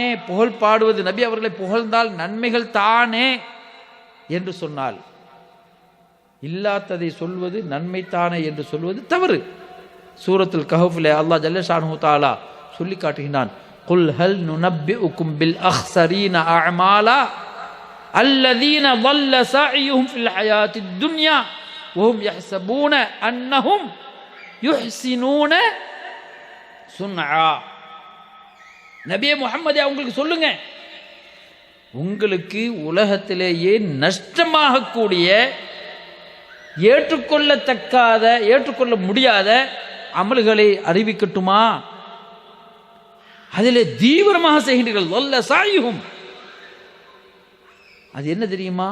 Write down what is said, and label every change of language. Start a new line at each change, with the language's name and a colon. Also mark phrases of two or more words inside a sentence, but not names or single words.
Tamil: புகழ் பாடுவது, நபி அவர்களை புகழ்ந்தால் நன்மைகள் தானே என்று சொன்னால், இல்லாததை சொல்வது நன்மை தானே என்று சொல்வது தவறு. சூரத்துல் கஹஃபிலே அல்லாஹ்
Arabic: جل شأنه تعالى
Tamil: சொல்லி காட்டுகின்றான்,
Arabic: قل هل ننبئكم بالأخسرين أعمالا الذين ضل سعيهم في الحياة الدنيا وهم يحسبون أنهم يحسنون صنعا.
Tamil: நபியே முஹம்மதே, உங்களுக்கு சொல்லுங்க, உங்களுக்கு உலகத்திலேயே நஷ்டமாகக்கூடிய, ஏற்றுக்கொள்ளத்தக்காத, ஏற்றுக்கொள்ள முடியாத அமல்களை அறிவிக்கட்டுமா? அதிலே தீவிரமாக செய்கின்றீர்கள். வல்ல சாயுகும், அது என்ன தெரியுமா?